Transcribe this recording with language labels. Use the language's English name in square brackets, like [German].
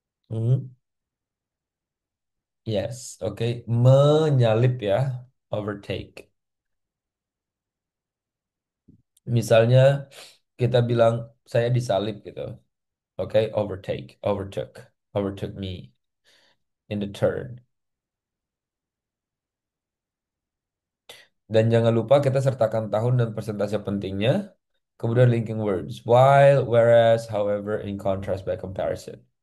[Indonesian] Hmm, yes, oke. Menyalip ya, overtake. Misalnya kita bilang saya disalip gitu. [English] Oke, overtake, overtook me in the turn. [Indonesian] Dan jangan lupa kita sertakan tahun dan persentase pentingnya. Kemudian linking words. [English] While, whereas, however, in contrast, by comparison.